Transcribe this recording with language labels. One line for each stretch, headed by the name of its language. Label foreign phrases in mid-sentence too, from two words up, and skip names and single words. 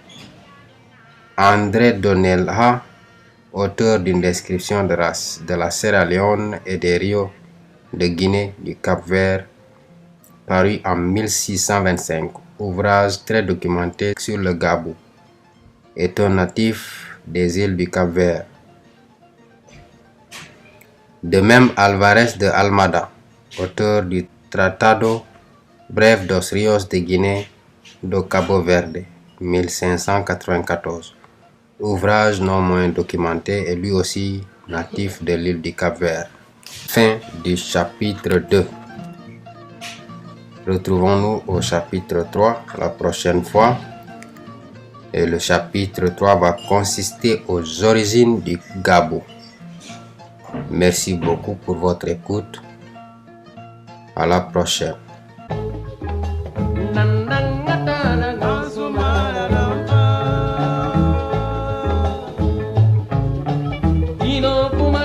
French: André Donelha, auteur d'une description de la Sierra Leone et des rios de Guinée du Cap-Vert, paru en 1625, ouvrage très documenté sur le Gabou, est un natif des îles du Cap-Vert. De même, Alvarez de Almada, auteur du Tratado Breve dos Rios de Guinée do Cabo Verde, 1594, ouvrage non moins documenté et lui aussi natif de l'île du Cap-Vert. Fin du chapitre 2. Retrouvons-nous au chapitre 3 la prochaine fois. Et le chapitre 3 va consister aux origines du Gabou. Merci beaucoup pour votre écoute. À la prochaine.
English: You know